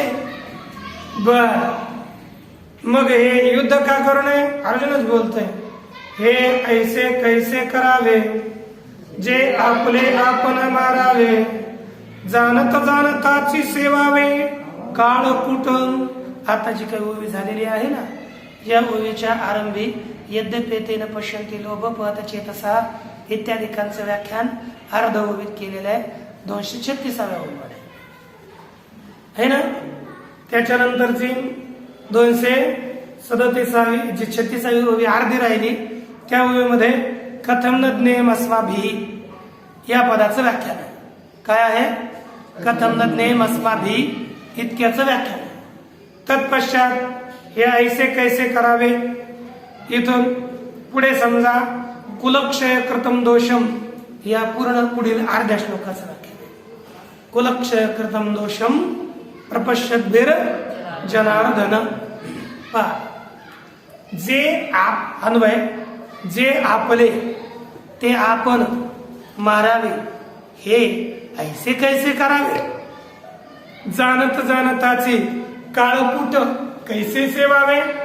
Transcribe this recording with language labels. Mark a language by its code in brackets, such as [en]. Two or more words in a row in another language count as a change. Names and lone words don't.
[mr] बर, मग हे युद्ध का करू नये, अर्जुनच बोलतोय. हे ऐसे कैसे करावे, जे आपले आपण मारावे, जाणत जाणताची सेवावे, काळ कुटुंब. आता जी काही ओवी झालेली आहे ना, या ओवीच्या आरंभी [sa] यद्यपेतेन पश्यन्ति लोभपहत चेतसा [mr] इत्यादिकांचं व्याख्यान अर्ध ओवीत केलेलं आहे, 236व्या ओवीमध्ये, [hi] है ना. [mr] त्याच्यानंतरची 237वी जी 36वी ओवी अर्धी राहिली, त्या ओवीमध्ये [sa] कथम न ज्ञेयम अस्माभिः [mr] या पदाचं व्याख्यान आहे. काय आहे, [sa] कथम न ज्ञेयम अस्माभिः [mr] इतक्याचं व्याख्यान आहे. तत्पश्चात हे ऐसे कैसे करावे, इथून पुढे समजा [sa] कुलक्षय कृतम दोषम [mr] या पूर्ण पुढील अर्ध्या श्लोकाचं व्याख्यान आहे. [sa] कुलक्षय कृतम दोषम प्रपश्यद्भिर जनार्दन. [mr] जे आप अन्वय, जे आपले ते आपण मारावे, हे ऐसे कैसे करावे, जाणत जाणताचे काळकूट कैसे सेवावे.